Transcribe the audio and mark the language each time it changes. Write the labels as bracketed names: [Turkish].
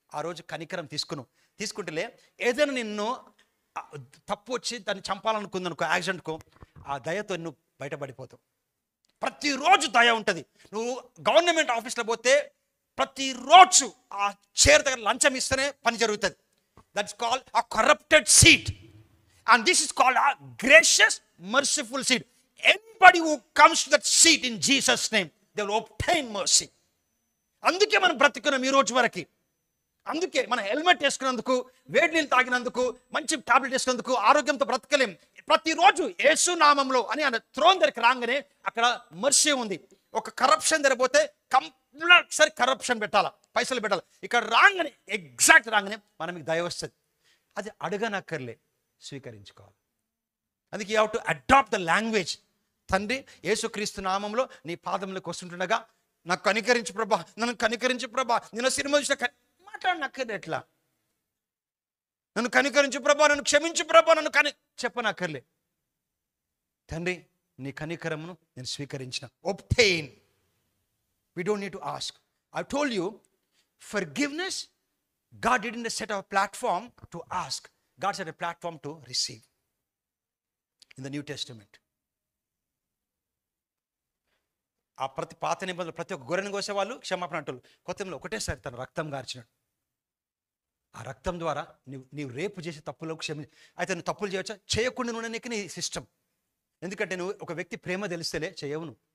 [Telugu] ఆ రోజు కనికరం తీసుకుంటేలే ఏదైనా నిన్ను తప్పు వచ్చి దాన్ని చంపాలనుకుందనుకో, యాక్సిడెంట్కో, ఆ దయతో నువ్వు బయటపడిపోతావు. ప్రతిరోజు దయ ఉంటుంది. నువ్వు గవర్నమెంట్ ఆఫీస్లో పోతే ప్రతిరోజు ఆ చైర్ దగ్గర లంచం ఇస్తేనే పని జరుగుతుంది. [English] That's called a corrupted seat. And this is called a gracious, merciful seat. Anybody who comes to that seat in Jesus' name, they will obtain mercy. [Telugu] అందుకే మనం బ్రతుకున్నాం ఈ రోజు వరకు. అందుకే మనం హెల్మెట్ వేసుకున్నందుకు, వేడి నీళ్ళు తాగినందుకు, మంచి టాబ్లెట్ వేసుకున్నందుకు ఆరోగ్యంతో బ్రతకలేం. ప్రతిరోజు యేసు నామంలో అని ఆయన థ్రోన్ దగ్గరికి రాగానే అక్కడ మర్సీ ఉంది. ఒక కరప్షన్ దగ్గర పోతే కంపల్సరీ కరప్షన్ పెట్టాలా, పైసలు పెట్టాలి. ఇక్కడ రాగానే ఎగ్జాక్ట్ రాగానే మనకి దయ వస్తుంది. అది అడగనక్కర్లే, స్వీకరించుకోవాలి. అందుకే [English] You have to adapt the language. [Telugu] తండ్రి యేసుక్రీస్తు నామంలో నీ పాదములకు వస్తుంటుండగా నాకు కనికరించు ప్రభా, నన్ను కనికరించు ప్రభా, నేను సినిమా చూసిన మాట్లాడనక్కర్లే. ఎట్లా నన్ను కనికరించు ప్రభా, నన్ను క్షమించు ప్రభా, నన్ను చెప్పనక్కర్లే. తండ్రి నీ కనికరమును నేను స్వీకరించిన. ఒబ్టైన్. [English] We don't need to ask. I told you, forgiveness, God didn't set a platform to ask. God set a platform to receive. In the New Testament. [Telugu] ఆ పాత నిబంధనలు ప్రతి ఒక్క గొర్రెను కోసేవాళ్ళు క్షమాపణ అంటారు. కొత్తలో ఒకటేసారి తన రక్తం గార్చినాడు. ఆ రక్తం ద్వారా నీవు రేపు చేసే తప్పులకు అయితే నువ్వు తప్పులు చేయవచ్చా? చేయకుండా నువ్వు నీకు నీ సిస్టమ్. ఎందుకంటే నువ్వు ఒక వ్యక్తి ప్రేమ తెలిస్తేలే చేయవు.